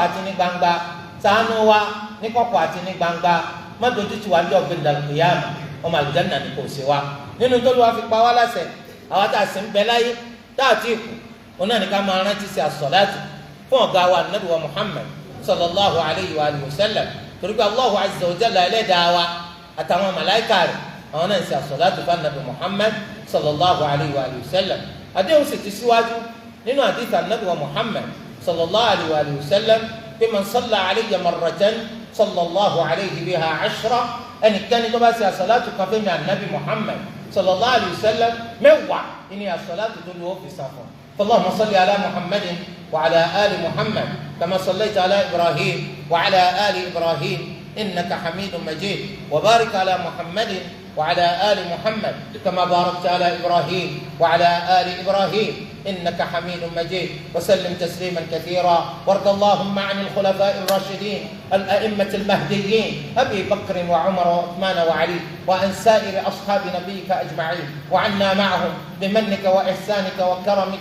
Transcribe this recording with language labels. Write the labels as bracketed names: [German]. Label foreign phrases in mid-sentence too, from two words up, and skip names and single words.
[Yoruba] àti ní gbangba ṣàánú wa ní kọ̀kọ̀ àti ní gbangba má dojú tì wá ní ọ̀gbìn al-qiyama ọmọ àlùjánnà ní kò sí wa nínú tó ló wá fi pa wá láṣẹ àwa tá a sì ń bẹ láyé tá a ti kú òun náà ní ká máa rántí sí as-salatu fún ọ̀gá wa Ànábì wa Muhammad [Arabic] صلى الله عليه وسلم [Yoruba] torí pé [Arabic] الله عز وجل [Yoruba] ẹlẹ́dàá wa àtàwọn màláìkà rẹ̀ àwọn náà ń ṣe as-salatu fún Ànábì Muhammad [Arabic] صلى الله عليه وسلم [Yoruba] àdéhùn sì ti síwájú nínú hadith Ànábì wa Muhammad sallallahu alayhi wa sallam pé [Arabic] من صلى علي مرة صلى الله عليه بها عشرا [Yoruba] ẹnikẹ́ni tó bá ṣe as-salatu kan fún mi Ànábì Muhammad [Arabic] صلى الله عليه وسلم [Yoruba] mẹ́wàá ìní as-salatu tó lọ́wọ́ fi sàn fún [Arabic] فاللهم صل على محمد وعلى آل محمد كما صليت على إبراهيم وعلى آل إبراهيم إنك حميد مجيد وبارك على محمد وعلى آل محمد كما باركت على إبراهيم وعلى آل إبراهيم إنك حميد مجيد وسلم تسليما كثيرا وارض اللهم عن الخلفاء الراشدين الأئمة المهديين أبي بكر وعمر وعثمان وعلي وعن سائر أصحاب نبيك أجمعين وعنا معهم بمنك وإحسانك وكرمك